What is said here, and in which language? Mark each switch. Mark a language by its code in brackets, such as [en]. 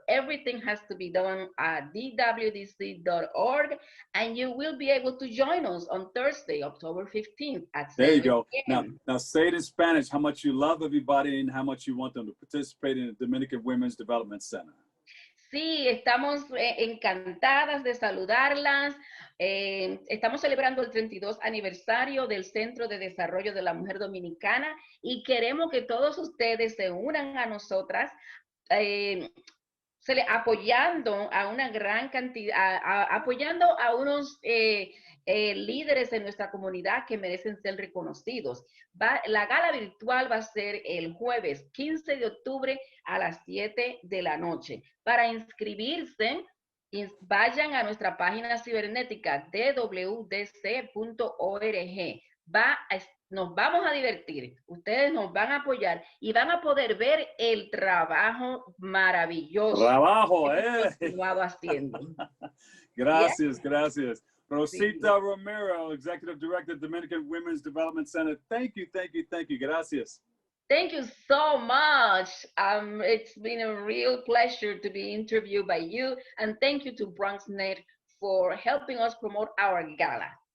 [en] Everything has to be done at dwdc.org, and you will be able to join us on Thursday, October 15th at There you 7 go. p.m. Now say it in Spanish how much you love everybody and how much you want them to participate in the Dominican Women's Development Center. [es] Sí, estamos encantadas de saludarlas. Estamos celebrando el 32 aniversario del Centro de Desarrollo de la Mujer Dominicana y queremos que todos ustedes se unan a nosotras, apoyando a una gran cantidad, apoyando a unos líderes en nuestra comunidad que merecen ser reconocidos. La gala virtual va a ser el jueves 15 de octubre a las 7 de la noche. Para inscribirse, vayan a nuestra página cibernética www.dc.org. Nos vamos a divertir, ustedes nos van a apoyar y van a poder ver el trabajo maravilloso Trabajo, que hemos continuado haciendo. Gracias, gracias. Rosita Sí. [en] Romero, Executive Director, Dominican Women's Development Center. Thank you, thank you, thank you. [es] Gracias. [en] Thank you so much. It's been a real pleasure to be interviewed by you, and thank you to BronxNet for helping us promote our gala.